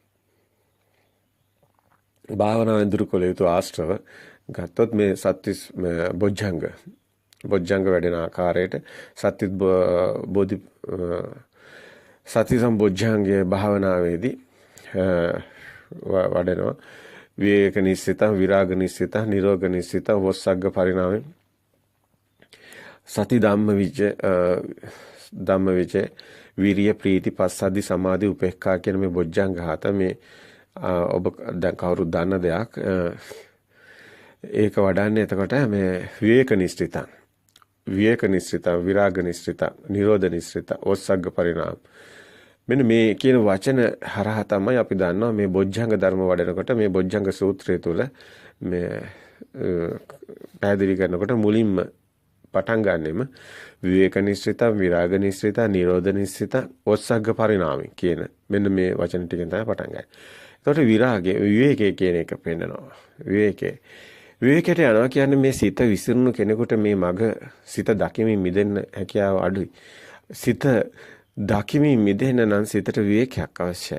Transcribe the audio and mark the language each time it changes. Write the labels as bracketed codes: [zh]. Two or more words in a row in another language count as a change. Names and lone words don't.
[si] භාවනාවෙන් දුරු කළ යුතු ආශ්‍රව ගත්තොත් මේ සත්‍තිස් බොජ්ජංග වැඩෙන ආකාරයට සත්‍තිස් බෝධි සති සම්බොජ්ජංගයේ භාවනාවේදී වඩනවා. [pi] විවේක නිස්සිතං විරාග නිස්සිතං නිරෝධ නිස්සිතං වොස්සග්ග පරිණාමේ සති ධම්මවිච විරිය ප්‍රීති පස්සද්ධි සමාධි උපේක්ඛා [si] කියන මේ බොජ්ජංග හත මේ ඔබ දැන් කවුරුත් දන්න දෙයක්. ඒක වඩන්නේ එතකොට මේ [pi] විවේක නිස්සිතං විරාග නිස්සිතං නිරෝධ නිස්සිතං වොස්සග්ග පරිණාම. [si] මෙන්න මේ කියන වචන හරහා තමයි අපි දන්නවා මේ බොජ්ජංග ධර්ම වඩනකොට මේ බොජ්ජංග සූත්‍රය තුල මේ පැහැදිලි කරනකොට මුලින්ම පටන් ගන්නෙම [pi] විවේක නිස්සිතං විරාග නිස්සිතං නිරෝධ නිස්සිතං වොස්සග්ග පරිණාමී [si] කියන මෙන්න මේ වචන ටිකෙන් තමයි පටන් ගන්නේ. එතකොට විරාගය විවේකයේ කියන එක පෙන්නනවා. විවේකයට යනවා කියන්නේ මේ සිත විසිරුණු කෙනෙකුට මේ මග සිත දකිමින් මිදෙන්න හැකියාව අඩුයි. සිත දකිමින් මිදෙන්න නම් සිතට විවේකයක් අවශ්‍යයි.